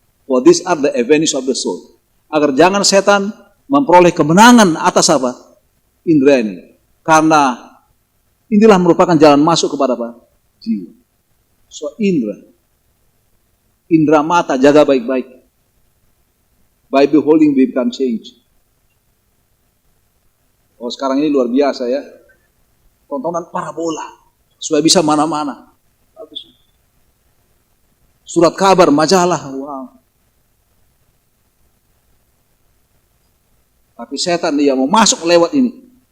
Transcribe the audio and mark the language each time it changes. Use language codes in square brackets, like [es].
[en] For these are the avenues of the soul. [id] Agar jangan setan memperoleh kemenangan atas indera ini. Karena inilah merupakan jalan masuk kepada jiwa. So indera mata jaga baik-baik. [en] By beholding we become change. [id] Oh sekarang ini luar biasa ya. Tontonan parabola. Supaya bisa mana-mana. Bagus. Surat kabar, majalah. Wow. Tapi setan dia mau masuk lewat ini.